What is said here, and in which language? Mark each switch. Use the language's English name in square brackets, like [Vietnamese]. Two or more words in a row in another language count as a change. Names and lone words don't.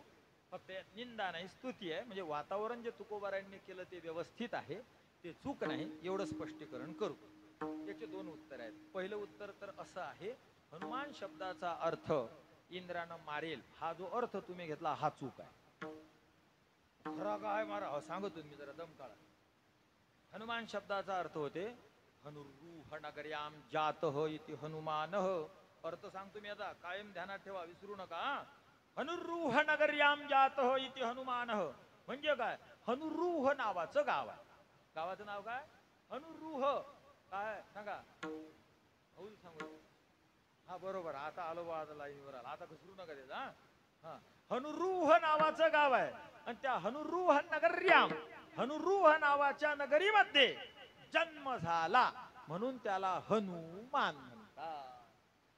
[Marathi] फक्त निंदा नाही स्तुती आहे. म्हणजे वातावरण जे तुकोबारायांनी केलं ते व्यवस्थित आहे, ते चूक नाही, एवढं स्पष्टीकरण करू. याचे 2 उत्तर आहेत. पहिलं उत्तर तर असं आहे, हनुमान शब्दाचा अर्थ इंद्रानं मारेल हा जो अर्थ तुम्ही घेतला हा चूक आहे. खरा काय मारा सांगतो मी जरा दम काढा. हनुमान शब्दाचा अर्थ होते [Sanskrit] हनुरूह नगर्याम जातः इति हनुमानः. [Marathi] अर्थ सांगतो मी आता, कायम ध्यानात ठेवा, विसरू नका. [Sanskrit] हनुरूह नगर्याम जातः इति हनुमानः [Marathi] म्हणजे काय, हनुरूह नावाचं गाव आहे. गावाचं नाव काय, हनुरूह. काय सांगा, होईल सांगू. हा बरोबर, आता आलो बा, आता लाईनीवर आला, आता घसरू नका त्याचा. हा हनुरूह नावाचं गाव आहे. आणि त्या [Sanskrit] हनुरूह नगर्याम, [Marathi] हनुरूह नावाच्या नगरीमध्ये जन्म झाला म्हणून त्याला हनुमान म्हणतात.